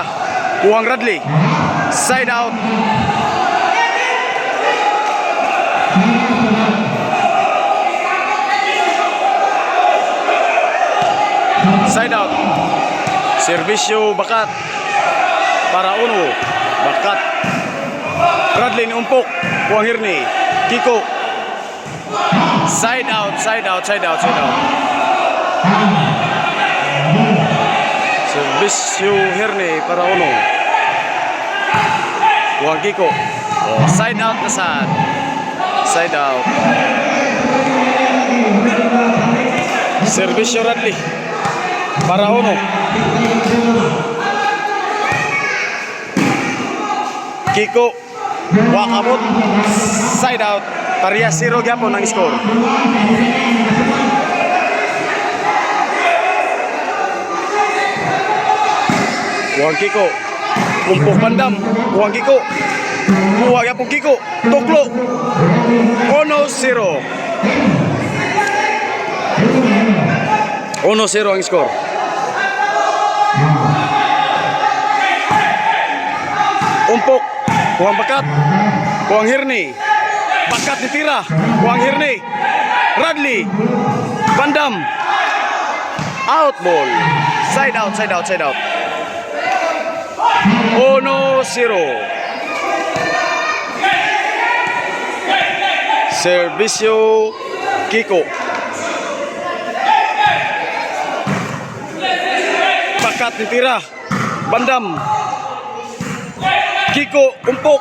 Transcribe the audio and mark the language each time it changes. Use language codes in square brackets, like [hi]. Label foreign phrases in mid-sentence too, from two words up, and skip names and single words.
[bik] Kuhang Radley. [en] Side out. Side out. [bik] Serbisyo Bakat. Para uno. Bakat. Radley ni umpok. Kuhang Hirni. Kiko. [en] Side out, side out, side out, side out. [bik] Serbisyo Hirni para uno. Kuhang Kiko. Oh, [en] side out [bik] na saan. [en] Side out. [bik] Serbisyo Radley para uno. Kiko wakabot. [en] Side out. [bik] Parehas 0 gyapon ang score. Kuhang Kiko. Kumpok Bandam. Kuhang Kiko. Kuha gyapon Kiko. Tuklo. 1-0. 1-0 ang score. Umpok. Kuhang Bakat. Kuhang Hirni. Bakat ditira. Kuhang Hirni. Radley. Bandam. [en] Out ball. Side out, side out, side out. [bik] 1-0. Serbisyo Kiko. Bakat ditira. Bandam. Kiko umpok.